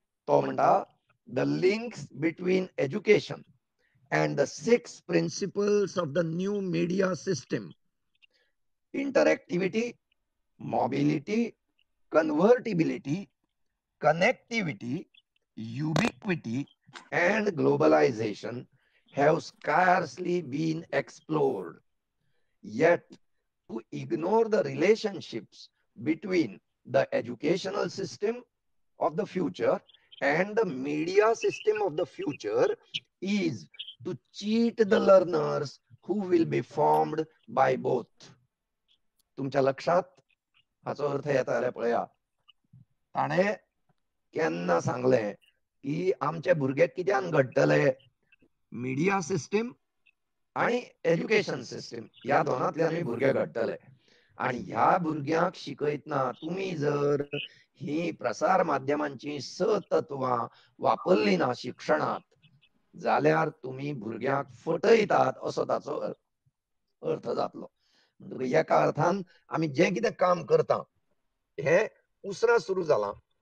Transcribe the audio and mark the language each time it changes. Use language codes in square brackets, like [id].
[gom] तो म्हणटा [en] The links between education and the 6 principles of the new media system: interactivity, mobility, convertibility, connectivity, ubiquity, and globalization have scarcely been explored. Yet, to ignore the relationships between the educational system of the future and the media system of the future is to cheat the learners who will be formed by both. [gom] तुमच्या लक्षात हाचो अर्थ येता जाल्यार पळया ताणें केन्ना सांगलें की आमचे भुरगे कित्यान घडटले मिडिया सिस्टम आनी एज्युकेशन सिस्टम ह्या दोनांतल्यानूय भुरगे घडटले आनी ह्या भुरग्यांक शिकयतना तुमी जर ही प्रसार माध्यमांची सतत्वां वापरली ना शिक्षणांत जाल्यार तुमी भुरग्यांक फटयतात असो ताचो अर्थ जातलो म्हणटकीर एका अर्थान आमी जें कितें काम करता हें उसरां सुरू जालां